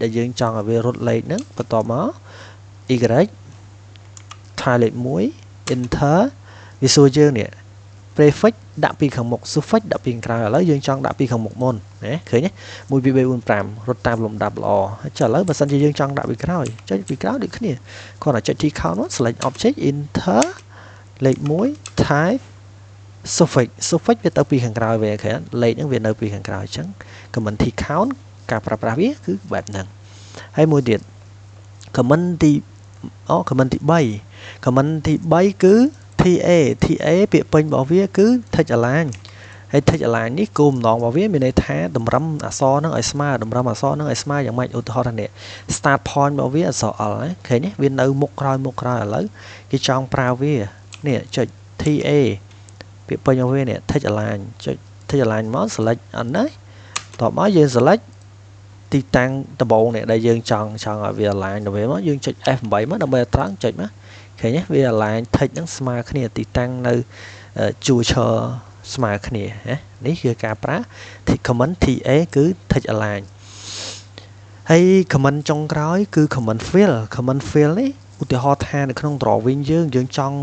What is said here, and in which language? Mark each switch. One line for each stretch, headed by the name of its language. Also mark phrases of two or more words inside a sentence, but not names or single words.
Khmer: ដែលយើងចង់ឲ្យវារត់លេខហ្នឹងបន្តមក Y ថាលេខ1 enter វាសួរយើងនេះprefix ដាក់ពីខាងមុខ suffix ដាក់ពីខាងក្រៅឥឡូវយើងចង់ដាក់ពីខាងមុខមុនណាឃើញទេ1 2 3 4 5រត់តាមលំដាប់ល្អចុះឥឡូវបើសិនជាយើងចង់ដាក់ពីក្រោយចុចពីក្រោយដូចគ្នាគ្រាន់តែចុច T-count មក
English: select object
Khmer: enter លេខ1
English: type suffix
Khmer: វាទៅពីខាងក្រោយវិញឃើញលេខហ្នឹងវានៅពីខាងក្រោយអញ្ចឹង
English: comment T-count
Khmer: ការប្រើប្រាស់វាគឺបែបហ្នឹងហើយមួយទៀត comment ទី 3គឺ TA ពាក្យពេញរបស់វាគឺ
English: text align
Khmer: ហើយ
English: text align
Khmer: នេះគោលបំណងរបស់វាមានន័យថាតម្រឹមអក្សរហ្នឹងឲ្យស្មើយ៉ាងម៉េចឧទាហរណ៍ថានេះ
English: start point
Khmer: របស់វាអក្សរ L ណាឃើញទេវានៅមុខក្រោយឥឡូវគេចង់ប្រើវានេះចុច TA ពាក្យពេញរបស់វានេះ
English: text align
Khmer: ចុច
English: text align
Khmer: មក select អត់ណាតបមកយើង select ទីតាំងដំបូងនេះដែលយើងចង់ ឲ្យវា align ទៅវិញមកយើងចុច F8 មកដើម្បីឲ្យត្រង់ចុចមកឃើញទេវា
English: align text
Khmer: ហ្នឹងស្មើគ្នាទីតាំងនៅជួរឈរស្មើគ្នាណានេះគឺការប្រើ
English: comment TA
Khmer: គឺ
English: text align
Khmer: ហើយ comment ចុងក្រោយគឺ
English: comment fill
Khmer: នេះឧទាហរណ៍ថានៅក្នុង drawing យើងចង់